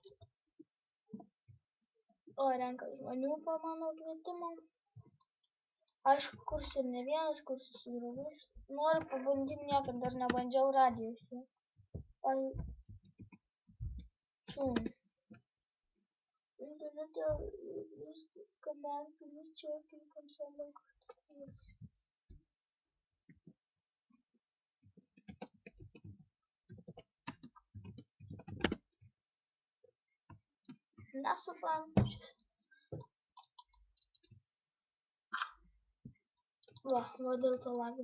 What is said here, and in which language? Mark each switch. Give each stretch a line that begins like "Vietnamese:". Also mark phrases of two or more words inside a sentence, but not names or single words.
Lithuanian: O renka žmonių po mano kvietimo. Aišku, kursiu ir ne vienas, kursiu su draugais. Noriu pabandyti, niekad dar nebandžiau radijose.
English: Internete command, please check in console.
Lithuanian: Nesuprantu šis. Va dėl to lagino.